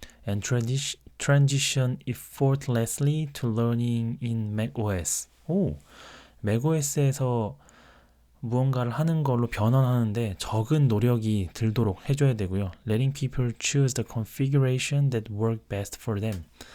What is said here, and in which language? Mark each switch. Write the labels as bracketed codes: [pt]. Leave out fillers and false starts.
[en] And transition effortlessly to learning in macOS. [ko] macOS에서 무언가를 하는 걸로 변환하는데 적은 노력이 들도록 해줘야 되고요. [en] Letting people choose the configuration that work best for them.